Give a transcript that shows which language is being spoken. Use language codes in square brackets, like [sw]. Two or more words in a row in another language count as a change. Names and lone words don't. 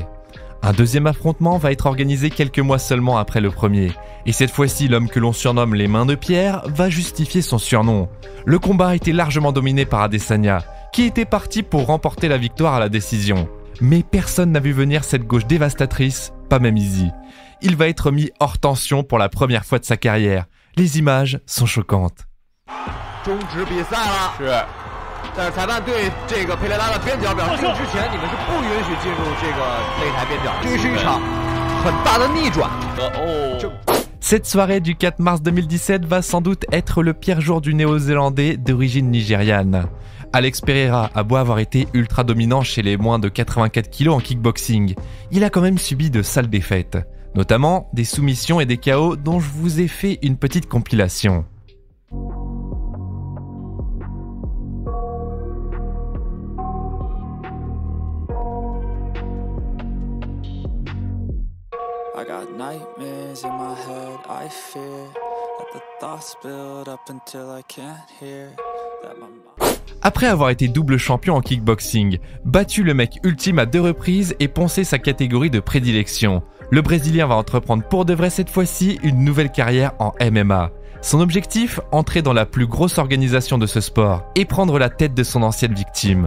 [fr] Un deuxième affrontement va être organisé quelques mois seulement après le premier, et cette fois-ci l'homme que l'on surnomme les mains de pierre va justifier son surnom. Le combat a été largement dominé par Adesanya, qui était parti pour remporter la victoire à la décision. Mais personne n'a vu venir cette gauche dévastatrice, pas même Easy. Il va être mis hors tension pour la première fois de sa carrière. Les images sont choquantes. [zh] 终止比赛了，是，但是裁判对这个佩雷拉的边角表示，之前你们是不允许进入这个擂台边角，这是一场很大的逆转。 [fr] Cette soirée du 4 mars 2017 va sans doute être le pire jour du néo-zélandais d'origine nigériane. Alex Pereira a beau avoir été ultra dominant chez les moins de 84 kg en kickboxing, il a quand même subi de sales défaites, notamment des soumissions et des KO dont je vous ai fait une petite compilation. [en] I got nightmares in my head, I fear that the thoughts build up until I can't hear that my mind... [fr] Après avoir été double champion en kickboxing, battu le mec ultime à 2 reprises et poncé sa catégorie de prédilection, le Brésilien va entreprendre pour de vrai cette fois-ci une nouvelle carrière en MMA. Son objectif, entrer dans la plus grosse organisation de ce sport et prendre la tête de son ancienne victime.